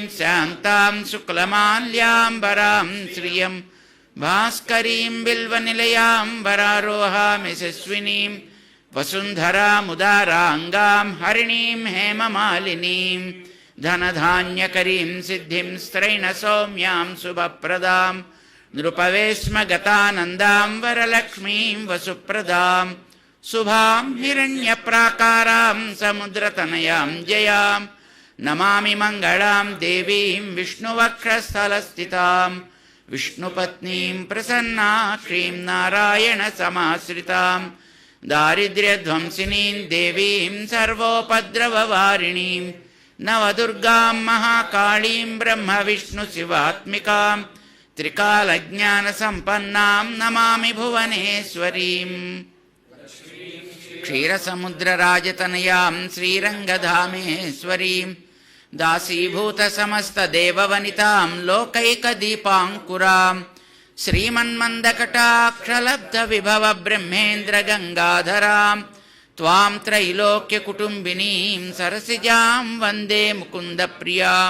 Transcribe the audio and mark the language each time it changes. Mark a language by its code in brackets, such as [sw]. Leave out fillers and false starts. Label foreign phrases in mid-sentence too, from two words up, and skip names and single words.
[sa] శాంతాం శుక్లమాల్యాంబరాం శ్రియం భాస్కరీం బిల్వనిలయాం వరారోహామి యశస్వినీం వసుంధరాముదారాంగాం హరిణీం హేమమాలినీం ధనధాన్యకరీం సిద్ధిం స్త్రైణ సౌమ్యాం శుభప్రదాం నృపవేశ్మ గతానందాం వరలక్ష్మీం వసుప్రదాం శుభాం హిరణ్యప్రాకారాం సముద్రతనయాం జయాం. నమామి మంగళాం దేవీం విష్ణువక్షస్థలస్థితాం విష్ణుపత్నీం ప్రసన్నాక్షీం నారాయణ సమాశ్రితాం दारिद्र्यध्वंसिनीं देवीं सर्वोपद्रववारिणीं नवदुर्गां महाकालीं ब्रह्मविष्णुशिवात्मिकां त्रिकालज्ञानसम्पन्नां नमामि भुवनेश्वरीम्। क्षीरसमुद्रराजतनयां श्रीरङ्गधामेश्वरीं दासीभूतसमस्तदेववनितां लोकैकदीपाङ्कुरां श्रीमन्मन्दकटाक्षलब्धविभवब्रह्मेन्द्रगङ्गाधरां त्वां त्रैलोक्यकुटुम्बिनीं सरसिजां वन्दे मुकुन्दप्रियां।